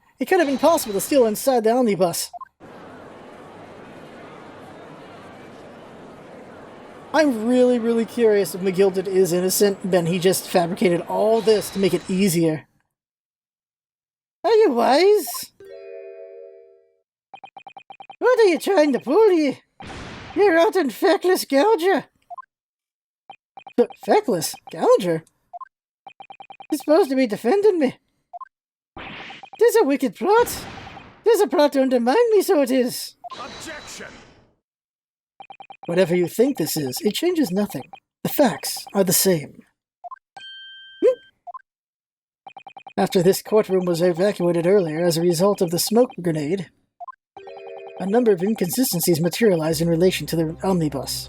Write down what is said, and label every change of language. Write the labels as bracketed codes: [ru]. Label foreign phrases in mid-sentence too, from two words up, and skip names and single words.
[en] It could have been possible to steal inside the omnibus. I'm really curious if McGilded is innocent, then he just fabricated all this to make it easier. Are you wise? What are you trying to pull, you rotten feckless gouger? Feckless? Gouger? You're supposed to be defending me. Tis a wicked plot. Tis a plot to undermine me, so it is. Objection! Whatever you think this is, it changes nothing. The facts are the same. After this courtroom was evacuated earlier as a result of the smoke grenade, a number of inconsistencies materialized in relation to the omnibus.